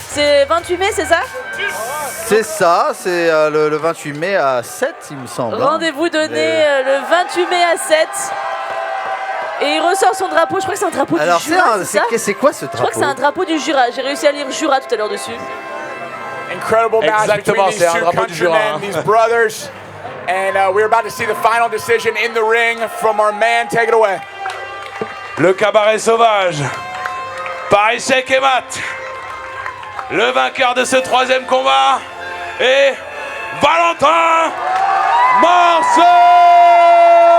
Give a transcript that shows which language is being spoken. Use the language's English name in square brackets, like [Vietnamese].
[French] C'est 28 mai, c'est ça? C'est ça, c'est le 28 mai à 7, il me semble. Rendez-vous donné le 28 mai à 7. Et il ressort son drapeau, je crois que c'est un drapeau du Jura, c'est quoi ce drapeau? Je crois que c'est un drapeau du Jura, j'ai réussi à lire Jura tout à l'heure dessus. [English] Incredible match between these two countrymen, these brothers. And we're about to see the final decision in the ring from our man. Take it away. [French] Le cabaret sauvage, par échec et mat. Le vainqueur de ce troisième combat est Valentin Marcel.